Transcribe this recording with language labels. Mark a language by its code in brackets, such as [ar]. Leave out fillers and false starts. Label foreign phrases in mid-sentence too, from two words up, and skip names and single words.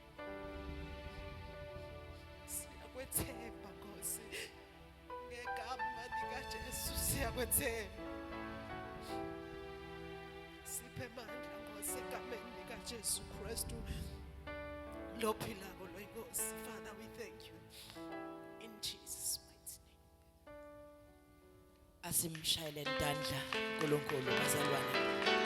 [ss] Siyakwethemba Nkosi. Ngegama likaJesu siyakwethemba. Siphe amandla Nkosi egameni likaJesu Kristu. Lophilako loyinkosi. [en] Father, we thank you. In Jesus' mighty name. [ss] Asimshayele ntandla uNkulunkulu bazalwane.